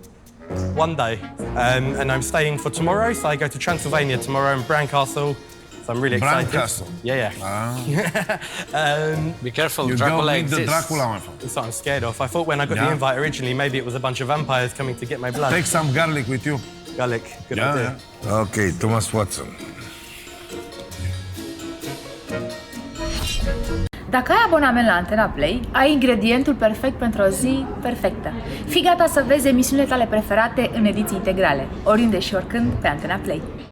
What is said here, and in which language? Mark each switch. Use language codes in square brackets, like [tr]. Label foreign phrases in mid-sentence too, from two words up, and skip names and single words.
[en] One day, and I'm staying for tomorrow. So I go to Transylvania tomorrow and Bran Castle So I'm really excited. Castle. Yeah. Be careful, You Dracula don't meet the exists. Dracula, my friend. That's what I'm scared of. I thought when I got the invite originally, maybe it was a bunch of vampires coming to get my blood. Take some garlic with you. Garlic, good idea. Ok, Thomas Watson. [ro] Dacă ai abonament la Antena Play, ai ingredientul perfect pentru o zi perfectă. Fii gata să vezi emisiunile tale preferate în ediții integrale, oriunde și oricând pe Antena Play.